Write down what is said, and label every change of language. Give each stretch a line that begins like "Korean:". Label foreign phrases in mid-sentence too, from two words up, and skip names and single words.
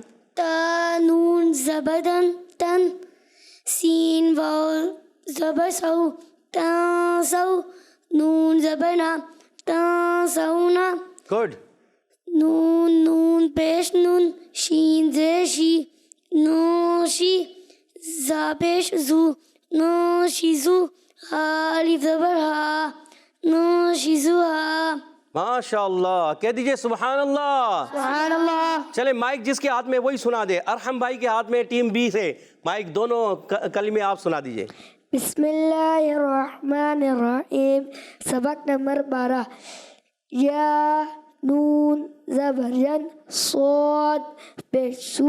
Urdu: تا نون زبدن تن سین واو زبر سو تا سو نون زبنا تا سونا. گڈ. نون نون پیش نون شین زیر شی نوشی زا پیش زو نوشی زو الف زبر ہا نوشی زو ہا. ماشاء اللہ. کہہ دیجئے
Arabic: سبحان اللہ. سبحان اللہ.
Urdu: چلے مائک جس کے ہاتھ میں وہی سنا دے. ارحم بھائی کے ہاتھ میں ٹیم بی سے مائک دونوں کلمے آپ سنا دیجئے.
Arabic: بسم اللہ الرحمن الرحیم.
Urdu: سبق نمبر 12. یا نون زبر ین صاد پیش سو